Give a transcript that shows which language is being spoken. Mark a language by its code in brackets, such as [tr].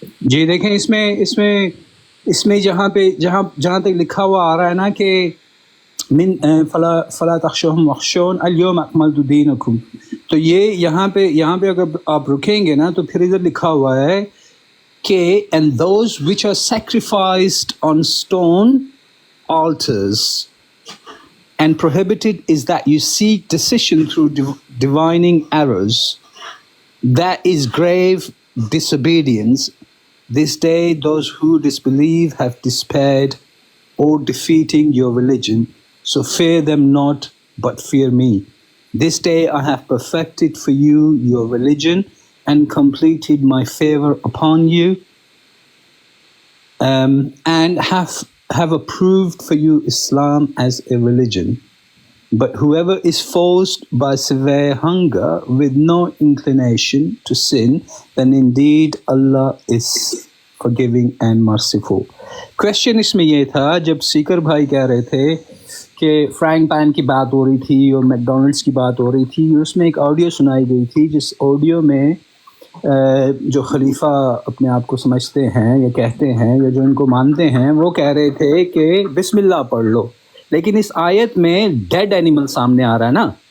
[ur] جی دیکھیں، اس میں جہاں تک لکھا ہوا آ رہا ہے نا کہ [ar] من فلا تخشوہم واخشون اليوم اکملت دینکم، [ur] تو یہ یہاں پہ اگر آپ رکیں گے نا تو پھر ادھر لکھا ہوا ہے کہ [en] and those which are sacrificed on stone altars and prohibited is that you seek decision through divining arrows. That is grave disobedience. This day those who disbelieve have despaired or defeating your religion. So fear them not, but fear me. This day I have perfected for you your religion and completed my favor upon you, and have approved for you Islam as a religion. But whoever is forced by severe hunger with no inclination to sin, then indeed Allah is forgiving and merciful. [ur] Question اس میں یہ تھا، جب سیکر بھائی کہہ رہے تھے کہ Frank pain کی بات ہو رہی تھی اور میک ڈونلڈس کی بات ہو رہی تھی، اس میں ایک آڈیو سنائی گئی تھی، جس آڈیو میں جو خلیفہ اپنے آپ کو سمجھتے ہیں یا کہتے ہیں یا جو ان کو مانتے ہیں، وہ کہہ رہے تھے کہ بسم اللہ پڑھ لو، لیکن اس آیت میں ڈیڈ اینیمل سامنے آ رہا ہے نا۔